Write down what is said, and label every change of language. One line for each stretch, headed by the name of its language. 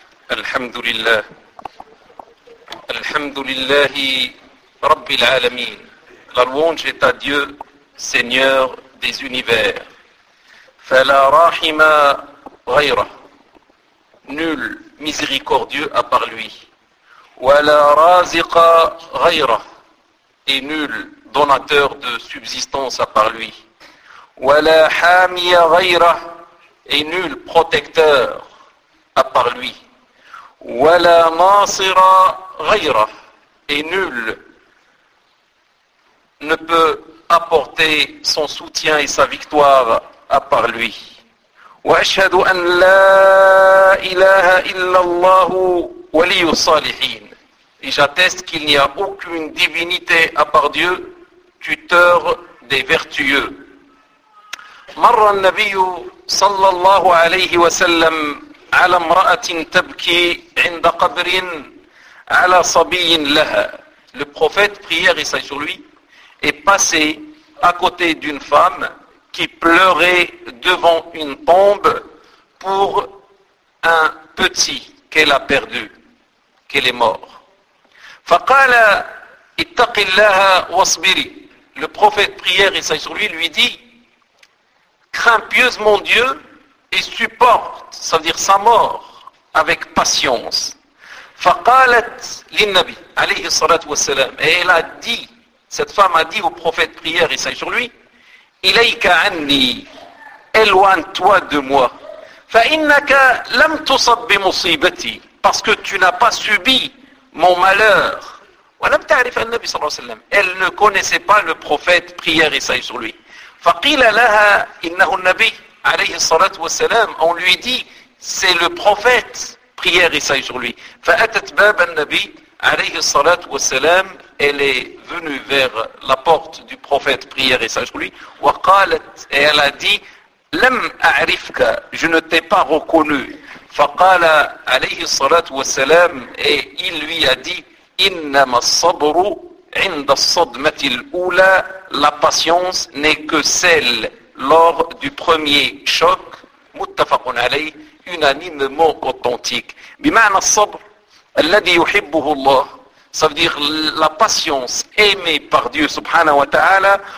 Arabic: الحمد لله، الحمد لله رب العالمين.
French: La louange est à Dieu, Seigneur des univers.
Arabic: فلا راحم غيره.
French: Nul miséricordieux à part lui.
Arabic: ولا رازق غيره.
French: Et nul donateur de subsistance à part lui.
Arabic: ولا حامي غيره.
French: Et nul protecteur à part lui.
Arabic: ولا ناصر غيره.
French: Et nul ne peut apporter son soutien et sa victoire à part lui.
Arabic: واشهد ان لا اله الا الله ولي الصالحين.
French: Et j'atteste qu'il n'y a aucune divinité à part Dieu, tuteur des vertueux.
Arabic: مر النبي صلى الله عليه وسلم على امرأة تبكي عند قبر على صبي لها.
French: Le prophète, prière et salut sur lui, est passé à côté d'une femme qui pleurait devant une tombe pour un petit qu'elle a perdu, qu'elle est mort.
Arabic: فقال اتق الله واصبري.
French: Le prophète, prière et salut sur lui, lui dit: crains pieusement Dieu et supporte, ça veut dire sa mort, avec patience.
Arabic: فقالت للنبي عليه الصلاة والسلام.
French: Et elle a dit, cette femme a dit au prophète, prière et salut sur lui:
Arabic: إليك عني,
French: éloigne-toi de moi.
Arabic: فإنك لم تصب بمصيبتي,
French: parce que tu n'as pas subi mon malheur.
Arabic: ولم تعرف النبي صلى الله عليه وسلم.
French: Elle ne connaissait pas le prophète, prière et salut sur lui.
Arabic: فقيل لها إنه النبي عليه الصلاة والسلام.
French: On lui dit: c'est le prophète, prière et salut sur lui.
Arabic: فأتت باب النبي عليه الصلاة والسلام.
French: Elle est venue vers la porte du prophète, prière et salut sur lui.
Arabic: وقالت,
French: et elle a dit:
Arabic: لم أعرفك,
French: je ne t'ai pas reconnu.
Arabic: فقال عليه الصلاة والسلام,
French: et il lui a dit:
Arabic: إنما الصبر عند الصدمة الأولى.
French: La patience n'est que celle lors du premier choc.
Arabic: Muttafaqun alayh,
French: unanimement authentique.
Arabic: Bima'na al-sabr alladhi yuhibbuhu Allah,
French: ça veut dire la patience aimée par Dieu
Arabic: subhanahu wa ta'ala.